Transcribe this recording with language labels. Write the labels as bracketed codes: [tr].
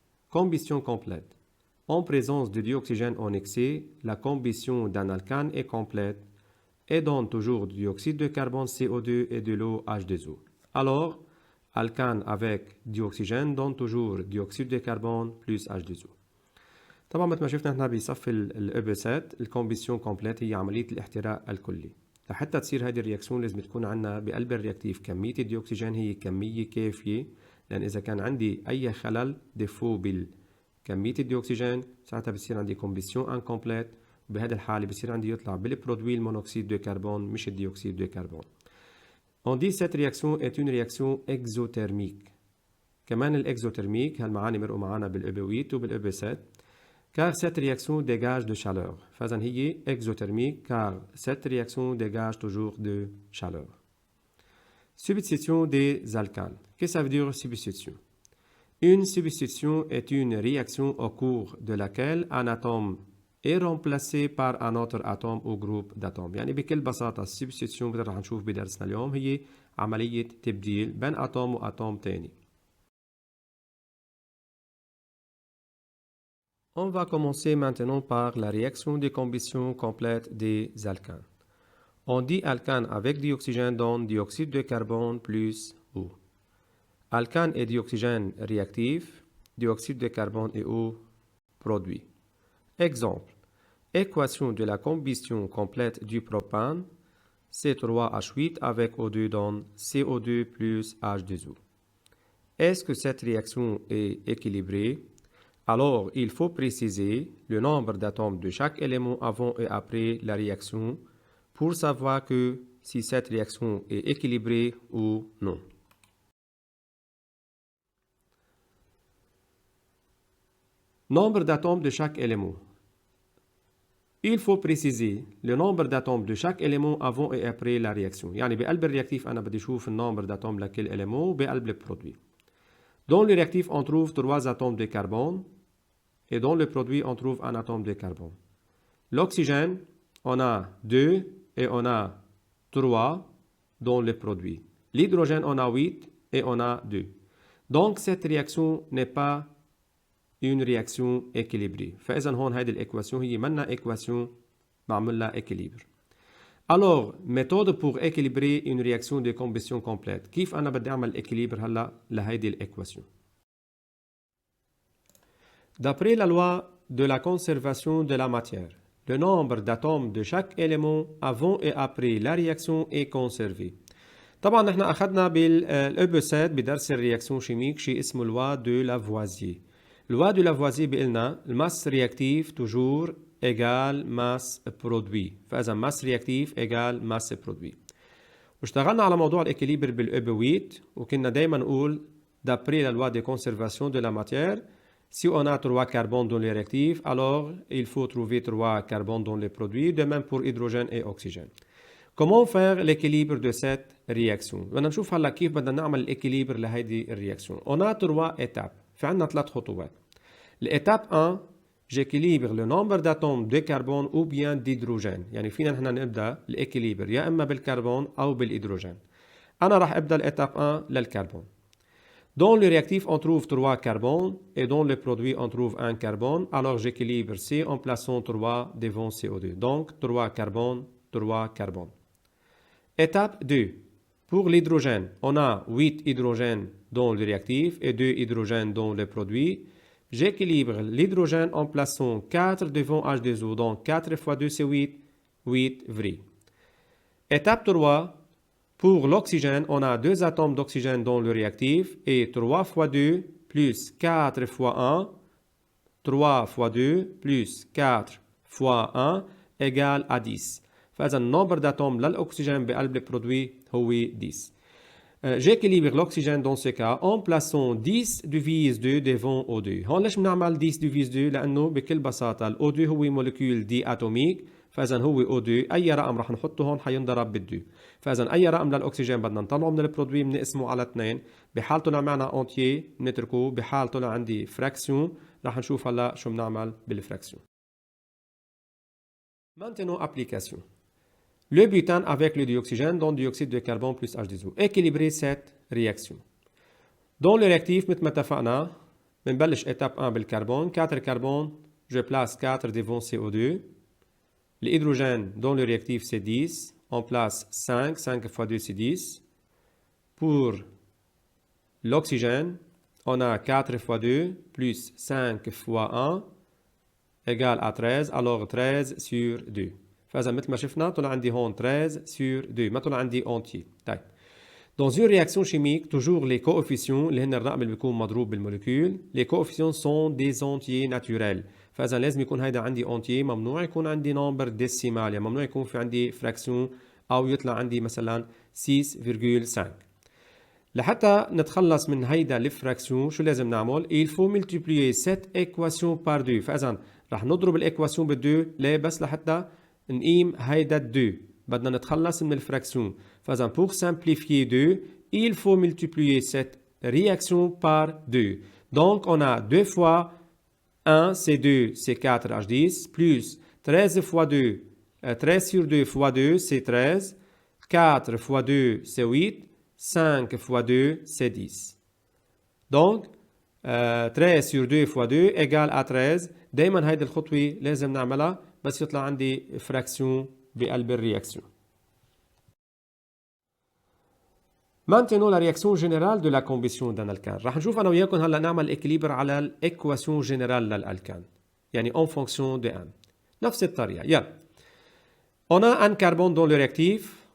[fr] Combustion complète. En présence de dioxygène en excès, la combustion d'un alcane est complète et donne toujours du dioxyde de carbone CO2 et de l'eau H2O. Alors, alcane avec dioxygène donne toujours dioxyde de carbone plus H2O. [ar] طبعا مثل ما شفنا احنا بصف الابسات الكومبيسيون كومبليت هي عمليه الاحتراق الكلي. لحتى تصير هذه الرياكسيون لازم تكون عندنا بقلب الرياكتيف كميه الديوكسيجين هي كميه كافيه، لان اذا كان عندي اي خلل ديفو بالكميه الديوكسيجين ساعتها بصير عندي كومبيسيون انكومبليت، وبهذه الحاله بصير عندي يطلع بالبرودوي المونوكسيد دو كربون مش الديوكسيد دو كربون. [fr] On dit cette réaction est une réaction exothermique. [ar] كمان الاكزوترميك هالمعاني مرقوا معنا بالابويت وبالابسات. [fr] Car cette réaction dégage de chaleur. [ar] فإذن هي [fr] exothermique car cette réaction dégage toujours de chaleur. Substitution des alcanes. Qu'est-ce que ça veut dire substitution? Une substitution est une réaction au cours de laquelle un atome est remplacé par un autre atome ou groupe d'atomes. [ar] يعني بكل بساطة السبستيتيون اللي رح نشوف بدرسنا اليوم هي عملية تبديل بين أتوم وأتوم تاني. [fr] On va commencer maintenant par la réaction de combustion complète des alcanes. On dit alcane avec dioxygène donne dioxyde de carbone plus eau. Alcane et dioxygène réactif, dioxyde de carbone et eau produit. Exemple, équation de la combustion complète du propane, C3H8 avec O2 donne CO2 plus H2O. Est-ce que cette réaction est équilibrée? Alors, il faut préciser le nombre d'atomes de chaque élément avant et après la réaction pour savoir que si cette réaction est équilibrée ou non. Nombre d'atomes de chaque élément. Il faut préciser le nombre d'atomes de chaque élément avant et après la réaction. [ar] يعني بقلب الرياكتيف أنا بدي أشوف النمبر d'atomes لكل élément وبقلب البرودوي. [fr] Dans le réactif, on trouve 3 atomes de carbone et dans le produit, on trouve un atome de carbone. L'oxygène, on a 2 et on a 3 dans le produit. L'hydrogène, on a 8 et on a 2. Donc, cette réaction n'est pas une réaction équilibrée. [ar] فإذا هون هذه الإكواسيون هي منا إكواسيون معمول لها équilibre. [fr] Alors, méthode pour équilibrer une réaction de combustion complète. [ar] كيف أنا بدي أعمل équilibre هلا لهيدي الإكواسيون؟ [fr] D'après la loi de la conservation de la matière, le nombre d'atomes de chaque élément avant et après la réaction est conservé. [ar] طبعا نحن أخذنا بالأبسات بدرس الرياكسيون شيميك شيء اسمه loi de Lavoisier. [fr] loi de Lavoisier [ar] بيقلنا الماس رياكتيف [fr] toujours égale masse produit. فإذا masse رياكتيف égale masse produit. [ar] واشتغلنا على موضوع الإكيليبر بالأبويت وكنا دايما نقول [fr] d'après la loi de conservation de la matière, si on a 3 carbones dans les réactifs, alors il faut trouver 3 carbones dans les produits, de même pour hydrogène et oxygène. Comment faire l'équilibre de cette réaction? [ar] بدنا نشوف هلا كيف بدنا نعمل الإكيليبر لهيدي الرياكسيون. [fr] On a 3 étapes. [ar] في عندنا 3 خطوات. [fr] L'étape 1, j'équilibre le nombre d'atomes de carbone ou bien d'hydrogène. [ar] يعني فينا نحن نبدأ الإكيليبر يا إما بالكربون أو بالهيدروجين. أنا راح أبدأ l'étape 1 للكربون. [fr] Dans le réactif, on trouve 3 carbones et dans le produit, on trouve 1 carbone. Alors, j'équilibre C en plaçant 3 devant CO2. Donc, 3 carbones, 3 carbones. Étape 2. Pour l'hydrogène, on a 8 hydrogènes dans le réactif et 2 hydrogènes dans le produit. J'équilibre l'hydrogène en plaçant 4 devant H2O, donc 4 fois 2 c'est 8, 8 vrai. Étape 3, pour l'oxygène, on a 2 atomes d'oxygène dans le réactif et 3 fois 2 plus 4 fois 1, 3 fois 2 plus 4 fois 1 égale à 10. [ar] فإذا النمبر d'atomes للأكسجين بقلب البرودوي هو 10. [fr] J'équilibre l'oxygène dans ce cas en plaçant 10 divise 2 devant O2. [ar] هون ليش بنعمل 10 divise 2؟ لأنه بكل بساطة ال O2 هو مولكيول دي أتوميك، فإذا هو O2 أي رقم رح نحطه هون حينضرب بالدو. فإذا أي رقم للأكسجين بدنا نطلعه من البرودوي بنقسمه على 2، بحال طلع معنا أنتيي بنتركه، بحال طلع عندي فراكسيون رح نشوف هلا شو بنعمل بالفراكسيون. [fr] Maintenant application. Le butane avec le dioxygène donne dioxyde de carbone plus H2O. Équilibrer cette réaction. Dans le réactif, [ar] مثل ما اتفقنا بنبلش [fr] étape 1 بالcarbone. 4 carbone, je place 4 devant CO2. L'hydrogène dans le réactif c'est 10. On place 5, 5 fois 2 c'est 10. Pour l'oxygène, on a 4 fois 2 plus 5 fois 1 égale à 13, alors 13 sur 2. [ar] فإذا مثل ما شفنا طلع عندي هون 13 sur 2، ما طلع عندي entier. طيب. [fr] Dans une réaction chimique, toujours les coefficients [ar] اللي هن الرقم اللي بيكون مضروب بالمولكيول، [fr] les coefficients sont des entiers naturels. [ar] فإذا لازم يكون هيدا عندي entier، ممنوع يكون عندي نمبر ديسيمال، يعني ممنوع يكون في عندي fraction أو يطلع عندي مثلا 6,5. لحتى نتخلص من هيدا الفراكسيون شو لازم نعمل؟ [fr] il faut multiplier cette équation par 2. [ar] فإذا رح نضرب الإكواسيون بالدو، ليه؟ بس لحتى نقيم هيدا الدو، بدنا نتخلص من الفراكسيون. [fr] فإذا pour simplifier 2, il faut multiplier cette réaction par 2. Donc on a 2 fois 1 c'est 2 c'est 4 H10 plus 13 fois 2, 13 sur 2 fois 2 c'est 13, 4 fois 2 c'est 8, 5 fois 2 c'est 10. Donc 13 sur 2 fois 2 égale à 13. [ar] دايما هيدي الخطوة لازم نعملها بس يطلع عندي فراكسيون بقلب الرياكسيون. [fr] Maintenant la réaction générale de la combustion d'un alkane. [ar] رح نشوف أنا وياكم هلا نعمل équilibre على الإكواسيون جنرال للألكان، يعني [fr] en fonction de n. [ar] نفس الطريقة. يلا. [fr] On a un carbone dans le réactif.